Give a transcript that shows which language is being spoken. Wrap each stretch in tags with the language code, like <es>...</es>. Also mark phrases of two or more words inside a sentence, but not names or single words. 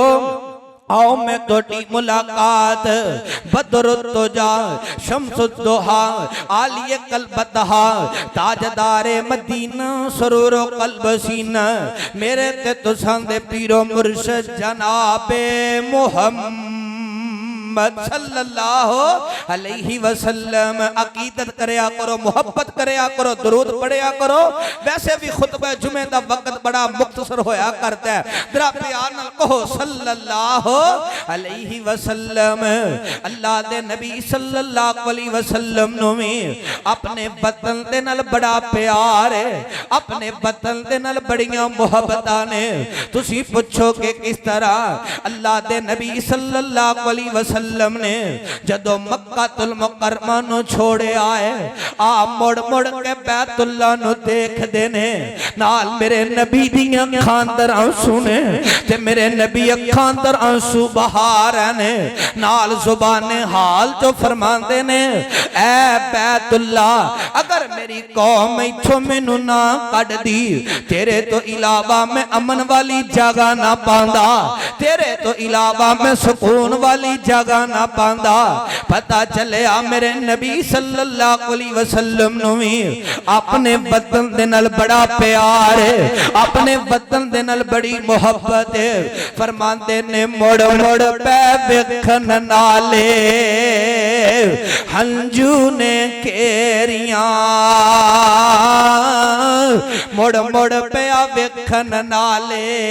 <pa>ਆਓ ਮੈਂ ਤੋਟੀ ਮੁਲਾਕਾਤ ਬਦਰੁੱਦੋਜਾ ਸ਼ਮਸੁੱਦੋਹਾ ਆਲੀਏ ਕਲਬਤਹਾ ਤਾਜਦਾਰੇ ਮਦੀਨਾ ਸਰੂਰੋ ਕਲਬਸੀਨਾ ਮੇਰੇ ਤੇ ਤੁਸਾਂ ਦੇ ਪੀਰੋ ਮੁਰਸ਼ਦ ਜਨਾਬੇ ਮੁਹੰਮਦ</pa> <ar>صلى الله عليه وسلم.</ar> <pa>ਅਕੀਦਤ ਕਰਿਆ ਕਰੋ, ਮੋਹੱਬਤ ਕਰਿਆ ਕਰੋ, ਦਰੂਦ ਪੜ੍ਹਿਆ ਕਰੋ। ਵੈਸੇ ਭੀ ਖ਼ੁਤਬਾ ਜੁਮੇ ਦਾ ਵਕਤ ਬੜਾ ਮੁਖ਼ਤਸਰ ਹੋਇਆ ਕਰਤਾ ਹੈ, ਜ਼ਰਾ ਪਿਆਰ ਨਾਲ ਕਹੋ</pa> <ar>صلى الله عليه وسلم.</ar> <pa>ਅੱਲਾਹ ਦੇ ਨਬੀ</pa> <ar>صلى الله عليه وسلم</ar> <pa>ਨੂੰ ਭੀ ਅਪਣੇ ਵਤਨ ਦੇ ਨਾਲ ਬੜਾ ਪਿਆਰ ਹੈ, ਅਪਣੇ ਵਤਨ ਦੇ ਨਾਲ ਬੜੀਆਂ ਮੁਹੱਬਤਾਂ ਨੇ। ਤੁਸੀਂ ਪੁੱਛੋਗੇ ਕਿਸ ਤਰ੍ਹਾਂ? ਅੱਲਾਹ ਦੇ ਨਬੀ</pa> <ar>صلى الله عليه وسلم</ar> <pa>ਨੇ ਜਦੋਂ ਮੱਕਾਤੁਲ ਮੁਕੱਰਮਾ ਨੂੰ ਛੋੜੇ ਆਏ, ਆ ਮੁੜ ਮੁੜ ਕੇ ਬੈਤੁੱਲਾ ਨੂੰ ਦੇਖਦੇ ਨੇ। ਨਾਲ ਮੇਰੇ ਨਬੀ ਦੀਆਂ ਅੱਖਾਂ ਅੰਦਰ ਅੰਸੂ ਨੇ ਤੇ ਮੇਰੇ ਨਬੀ ਅੱਖਾਂ ਅੰਦਰ ਅੰਸੂ ਬਹਾ ਰਹੇ ਨੇ। ਨਾਲ ਜ਼ੁਬਾਨੇ ਹਾਲ ਜੋ ਫ਼ਰਮਾਂਦੇ ਨੇ, ਐ ਬੈਤੁੱਲਾ ਅਗਰ ਮੇਰੀ ਕੌਮ ਇਥੋਂ ਮੈਨੂੰ ਨਾ ਕੱਢਦੀ, ਤੇਰੇ ਤੋਂ ਇਲਾਵਾ ਮੈਂ ਅਮਨ ਵਾਲੀ ਜਗ੍ਹਾ ਨਾ ਪਾਂਦਾ, ਤੇਰੇ ਤੋਂ ਇਲਾਵਾ ਮੈਂ ਸੁਕੂਨ ਵਾਲੀ ਜਗ੍ਹਾ ਨਾ ਪਾਂਦਾ। ਪਤਾ ਚੱਲਿਆ ਮੇਰੇ ਨਬੀ</pa> <ar>صلى الله عليه وسلم</ar> <pa>ਨੂੰ ਭੀ ਅਪਣੇ ਵਤਨ ਦੇ ਨਾਲ ਬੜਾ ਪਿਆਰ ਹੈ, ਅਪਣੇ ਵਤਨ ਦੇ ਨਾਲ ਬੜੀ ਮੋਹੱਬਤ ਹੈ। ਫ਼ਰਮਾਂਦੇ ਨੇ ਮੁੜ ਮੁੜ ਪੈ ਵੇਖਣ ਨਾਲੇ ਹੰਝੂ ਨੇ ਕੇਰੀਆਂ, ਮੁੜ ਮੁੜ ਪਿਆ ਵੇਖਣ ਨਾਲੇ।</pa>